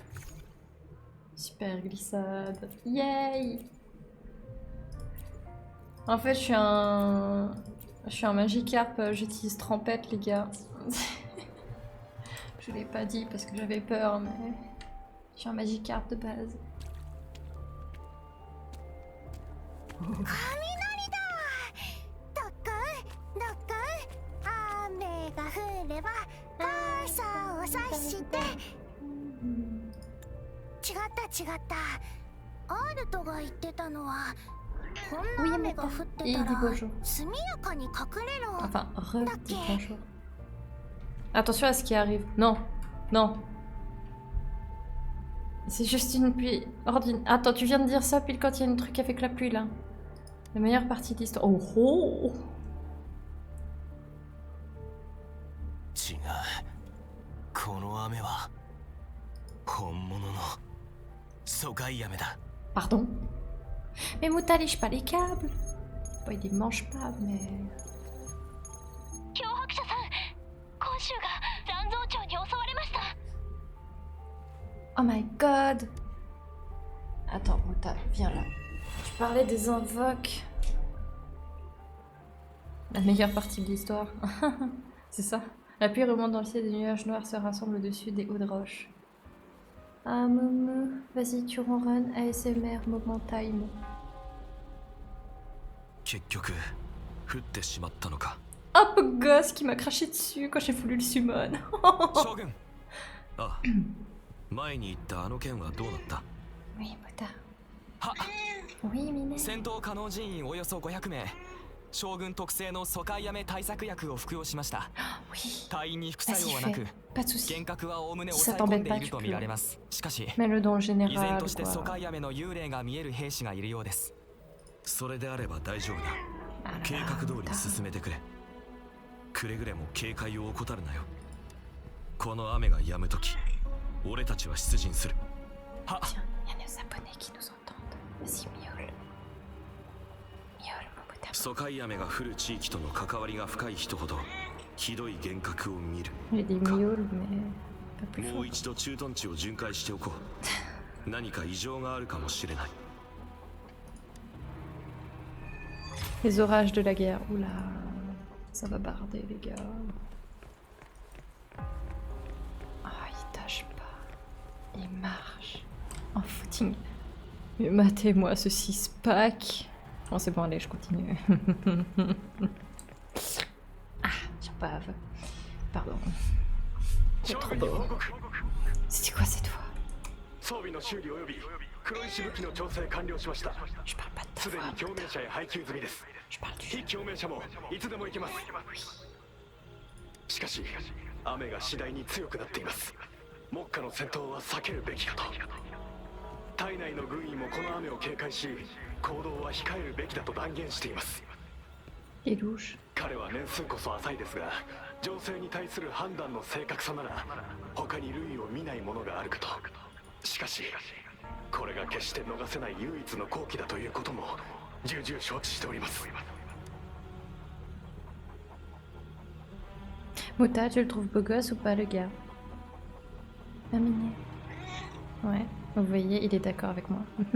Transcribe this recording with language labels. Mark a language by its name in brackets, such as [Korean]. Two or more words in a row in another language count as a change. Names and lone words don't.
[French] Super glissade. Yay! En fait, je suis un Magikarp, j'utilise Trempette, les gars. Je l'ai pas dit parce que j'avais peur, mais je suis un Magikarp de base. Oh. [Japanese] 雷だ。ドックンドックン、雨が降れば傘を差して。違ったアールトが言ってたのは、こんな雨が降ってたら速やかに隠れろ。 [French] Enfin, re-dit bonjour. Attention à ce qui arrive. Non, non. C'est juste une pluie ordinaire. Attends, tu viens de dire ça pile quand il y a un truc avec la pluie là. La meilleure partie de l'histoire. Oh oh! [Japanese] 違う。この雨は本物の疎開雨だ。 [French] Pardon? Mais Mouta lèche pas les câbles. Bon, il les mange pas, mais. [Japanese] 脅迫者さん、今週が残像町に襲われました。 [English] Oh my god! [French] Attends, Mouta, viens là. Tu parlais des invoques. La meilleure partie de l'histoire. C'est ça. La pluie remonte dans le ciel, des nuages noirs se rassemblent au-dessus des hauts de roche. Ah, Moumou, vas-y, tu ronronnes. [English] ASMR, moment time. [Japanese] 結局降ってしまったのか。 [French] Oh, beau gosse qui m'a craché dessus quand j'ai voulu le summon. [Japanese] 将軍。あ、前に言ったあの件はどうなった？ [French] Oui, Mouta. [Japanese] は、 [French] Oui, Minet. [Japanese] 戦闘可能人員およそ500名、将軍特製の疎開雨対策薬を服用しました。 [French] Oui. [Japanese] 隊員に副作 [French] Vas-y, [Japanese] 用はなく、 [French] pas de soucis. [Japanese] 幻覚はおおむね [French] Si [Japanese] 抑 [French] ça [Japanese] え込ん [French] t'embête [Japanese] で [French] pas, [Japanese] いる [French] tu [Japanese] と [French] peux. [Japanese] 見られます。しかし、 [French] Mets-le dans le [Japanese] 依然 [French] général. [Japanese] として疎 [French] Quoi. [Japanese] 開雨の幽霊が見える兵士がいるようです。それであれば大丈夫だ。 [French] Ah là [Japanese] 計 [French] là, [Japanese] 画通り [French] Mouta. [Japanese] 進めてくれ。くれぐれも警戒を怠るなよ。この雨が止むとき、俺たちは出陣する。は。 [French] Tiens, il y a des abonnés qui nous entendent. Vas-y, miaule. Miaule, mon Mouta. [Japanese] 疎開雨が降る地域との関わりが深い人ほどひどい幻覚を見る。 [French] J'ai dit miaule, mais pas plus [Japanese] も [French] fort. [Japanese] う一度駐屯地を巡回しておこう。何か異常があるかもしれない。 [French] Les orages de la guerre. Oula, ça va barder, les gars. Ah, il tâche pas. Il marche. En footing. Mais matez-moi ce 6-pack. Bon, c'est bon, allez, je continue. Ah, j'en bave. Pardon. C'est trop beau. C'était quoi cette voix? [Japanese] 装備の修理及び黒石武器の調整完了しました。 [French] Je parle pas de ta [Japanese] すでに [French] voix. [Japanese] 共鳴者へ配給済みです。 [French] Je parle du [Japanese] 非 [French] jeu. [Japanese] 共鳴者もいつでも行けます。しかし雨が次第に強くなっています。目下の戦闘は避けるべきかと。体内の軍医もこの雨を警戒し、行動は控えるべきだと断言しています。 [French] Et louche. [Japanese] 彼は年数こそ浅いですが、情勢に対する判断の正確さなら他に類を見ないものがあるかと。しかしこれが決して逃せない唯一の好機だということも重々承知しております。 [French] Mouta, tu le trouves beau gosse ou pas, le gars? Ah, Minet. Ouais, vous voyez, il est d'accord avec moi.